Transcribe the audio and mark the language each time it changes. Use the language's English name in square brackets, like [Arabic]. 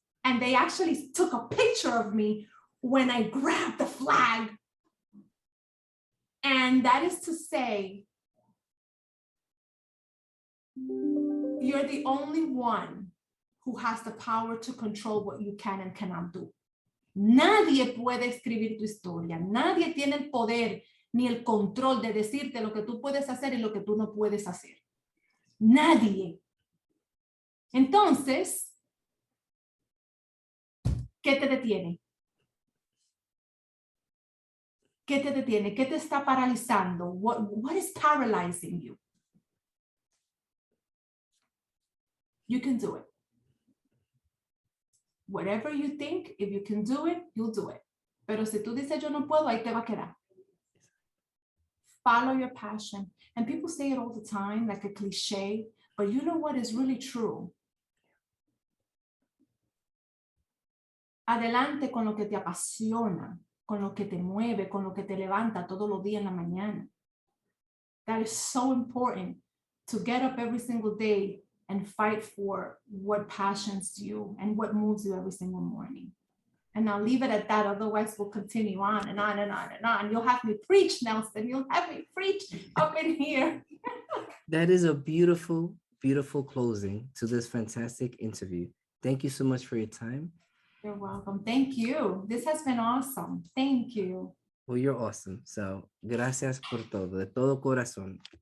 [English] And they actually took a picture of me when I grabbed the flag. And that is to say, you're the only one who has the power to control what you can and cannot do. [Spanish] Nadie puede escribir tu historia. Nadie tiene el poder ni el control de decirte lo que tú puedes hacer y lo que tú no puedes hacer. Nadie. Entonces, ¿qué te detiene? ¿Qué te detiene? ¿Qué te está paralizando? [English] What is paralyzing you? You can do it. Whatever you think, if you can do it, you'll do it. [Spanish] Pero si tú dices yo no puedo, ahí te va a quedar. [English] Follow your passion. And people say it all the time, like a cliche, but you know what is really true? [Spanish] Adelante con lo que te apasiona, con lo que te mueve, con lo que te levanta todos los días en la mañana. [English] That is so important, to get up every single day and fight for what passions you and what moves you every single morning. And I'll leave it at that. Otherwise, we'll continue on and on and on and on. You'll have me preach, Nelson. You'll have me preach up in here. That is a beautiful, beautiful closing to this fantastic interview. Thank you so much for your time. You're welcome. Thank you. This has been awesome. Thank you. Well, you're awesome. So, [Spanish] gracias por todo, de todo corazón.